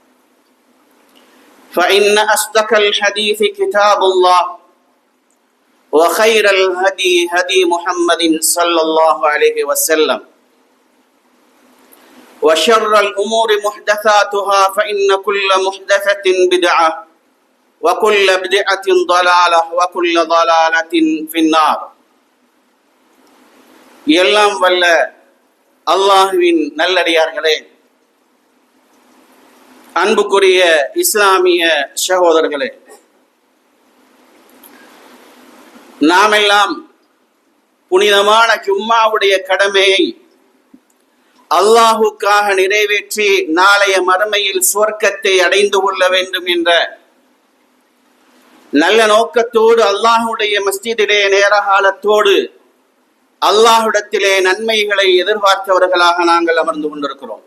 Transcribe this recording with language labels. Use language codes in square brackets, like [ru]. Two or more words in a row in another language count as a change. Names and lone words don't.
[ar] فإن أصدق الحديث كتاب الله وخير الهدي هدي محمد صلى الله عليه وسلم وشر الأمور محدثاتها فإن كل محدثة بدعة وكل بدعة ضلالة وكل ضلالة في النار. [ta] எல்லாம் வல்ல அல்லாஹ்வின் நல்லடியார்களே, அன்புக்குரிய இஸ்லாமிய சகோதரர்களே, நாமெல்லாம் புனிதமான ஜும்மாவுடைய கடமையை அல்லாஹுக்காக நிறைவேற்றி நாளைய மறுமையில் சுவர்க்கத்தை அடைந்து கொள்ள வேண்டும் என்ற நல்ல நோக்கத்தோடு அல்லாஹுடைய மஸ்ஜிதிலே நேரகாலத்தோடு அல்லாஹுடத்திலே நன்மைகளை எதிர்பார்த்தவர்களாக நாங்கள் அமர்ந்து கொண்டிருக்கிறோம்.